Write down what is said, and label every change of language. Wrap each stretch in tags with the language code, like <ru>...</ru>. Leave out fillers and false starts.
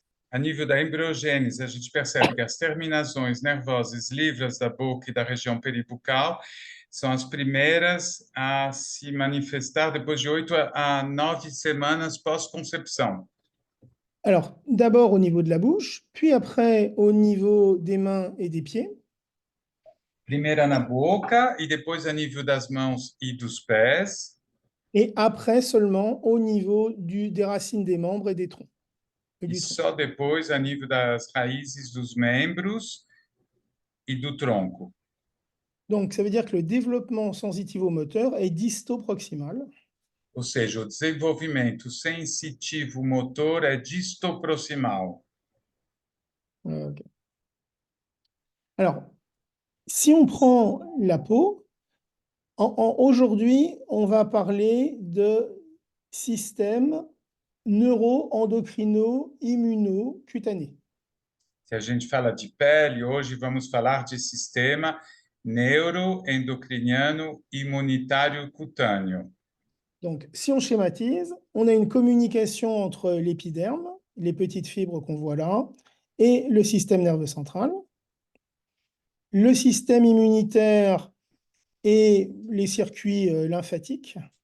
<pt>A nível da embriogênese, a gente percebe que as terminações nervosas livres da boca e da região peribucal são as primeiras a se manifestar depois de 8 a 9 semanas pós-concepção.</pt> <fr>Alors, d'abord au niveau de la bouche, puis après au niveau des mains et des pieds.</fr> <pt>Primeira na boca e depois a nível das mãos e dos pés.</pt> <fr>Et après seulement au niveau des racines des membres et des troncs.</fr> <pt>E só depois a nível das raízes dos membros e do tronco.</pt> <fr>Donc, ça veut dire que le développement sensitivo-moteur est disto-proximal.</fr> <pt>Ou seja, o desenvolvimento sensitivo-motor é distoproximal. Okay.</pt> <fr>Alors, si on prend la peau, aujourd'hui, on va parler de système neuro-endocrino-immuno-cutané.</fr> <pt>Se a gente fala de pele, hoje vamos falar de sistema neuroendocriniano imunitário cutâneo.</pt> <fr>Donc, si on schématise, on a une communication entre l'épiderme, les petites fibres qu'on voit là, et le système nerveux central. Le système immunitaire et les circuits lymphatiques.</fr>